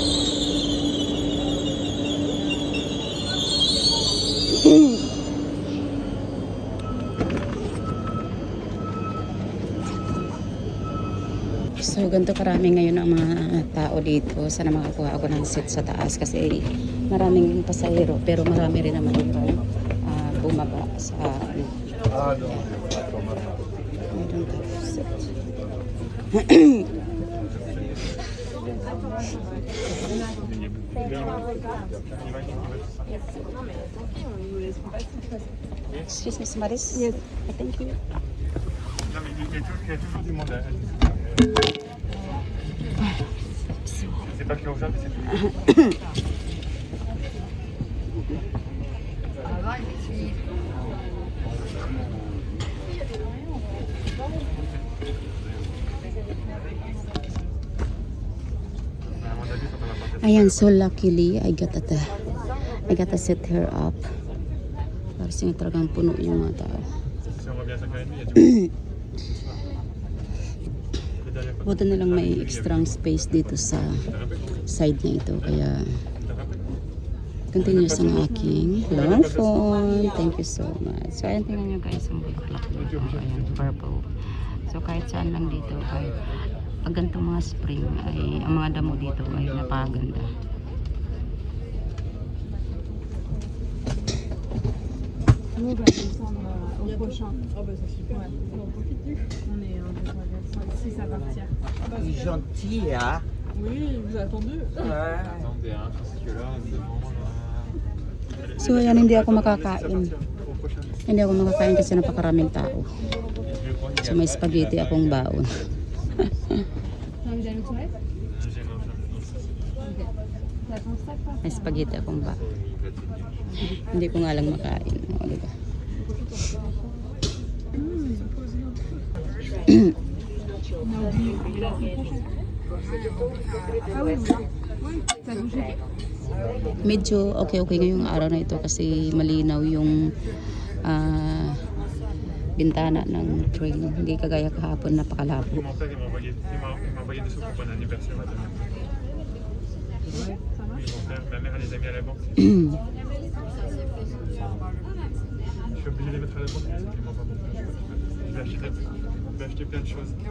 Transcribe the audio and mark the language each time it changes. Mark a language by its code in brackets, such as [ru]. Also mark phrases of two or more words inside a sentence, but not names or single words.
[tl] So ganito karami ngayon ang mga tao dito. Sana makakuha ako ng seat sa taas kasi maraming pasahero pero marami rin naman yung bumaba sa [en] I don't have seat. Excuse me, Maris? Yes. Thank you. [fr] Non, mais il y a toujours du monde. C'est pas que aujourd'hui, c'est tout. [tl] Ayan, [en] so luckily I got to set her up. [tl] Kasi talagang puno yung mga tao. [fr] Si on revient à 5h30, il y a du monde. [tl] Buta na lang may extra space dito sa side na ito. Kaya continuous ang aking [en] long phone. Thank you so much. [tl] So ayan, tingnan nyo guys ang bulaklak dito. Ayan, purple. So kahit saan lang dito, kahit pag ganitong mga spring ay ang mga damo dito ay napakaganda. [fr] Nous, on va descendre au prochain. Oh, bah, c'est super. Ouais. On profite du. On est 1, 2, 3, 4, 5, 6 à partir. C'est gentil, hein? Oui, vous attendez. Ouais. Attendez, hein, parce que là, c'est vraiment... [tl] So ayan, hindi ako makakain. Hindi ako makakain kasi napakaraming tao. So may spaghetti akong baon. May spaghetti akong baon. Hindi ko nga lang makain. O, diba? Medyo okay ngayong araw na ito kasi malinaw yung bintana ng train. Hindi kagaya kahapon napakalabo. [fr] Mon père, il m'a envoyé des sous pour mon anniversaire à demain. Oui, mon père, ma mère, elle les a mis à la banque. Je suis obligé de les mettre à la banque, parce qu'ils m'ont pas montré. Je vais acheter plein de choses.